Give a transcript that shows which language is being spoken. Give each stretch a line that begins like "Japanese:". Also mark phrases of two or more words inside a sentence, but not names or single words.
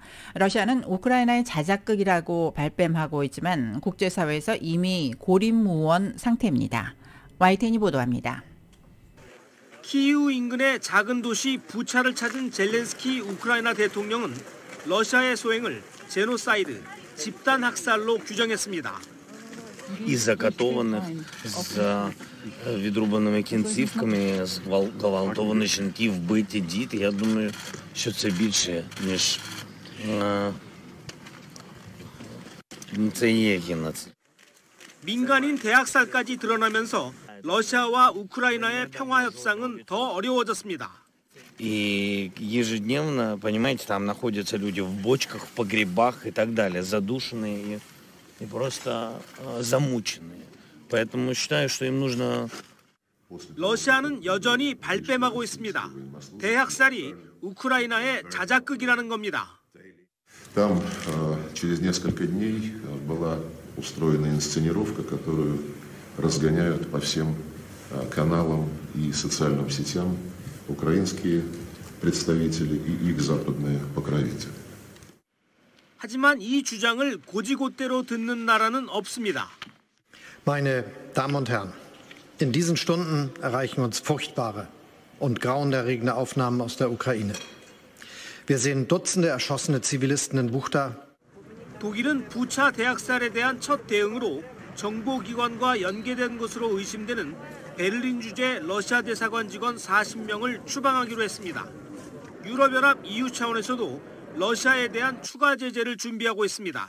Korean: 러시아는 우크라이나의 자작극이라고 발뺌하고 있지만 국제사회에서 이미 고립무원 상태입니다. YTN이 보도합니다. 키이우 인근의 작은 도시 부차를 찾은 젤렌스키 우크라이나 대통령은 러시아의 소행을 제노사이드, 집단 학살로 규정했습니다.
Ukrainian: І закатованих з відрубаними кінцівками, зґвалтовані жінки, вбиті діти. Я думаю, що це більше, ніж це є геноцид.
Korean: 민간인 대학살까지 드러나면서 러시아와 우크라이나의 평화 협상은 더 어려워졌습니다.
Russian: И ежедневно, понимаете, там находятся люди в бочках, в погребах и так далее, задушенные и просто замученные. Поэтому считаю, что им нужно...
Korean: 러시아는 여전히 발뺌하고 있습니다. 대학살이 우크라이나의 자작극이라는 겁니다.
Russian: Там через несколько дней была устроена инсценировка, которую разгоняют по всем каналам и социальным сетям украинские представители и их западные покровители.
Korean: 하지만 이 주장을 고지곳대로 듣는 나라는 없습니다.
German: Meine Damen und Herren, in diesen Stunden erreichen uns furchtbare und grauenerregende Aufnahmen aus der Ukraine. Wir sehen Dutzende erschossene Zivilisten in Buchta.
Korean: 독일은 부차 대학살에 대한 첫 대응으로 정보기관과 연계된 것으로 의심되는 베를린 주재 러시아 대사관 직원 40명을 추방하기로 했습니다. 유럽연합 EU 차원에서도 러시아에 대한 추가 제재를 준비하고 있습니다.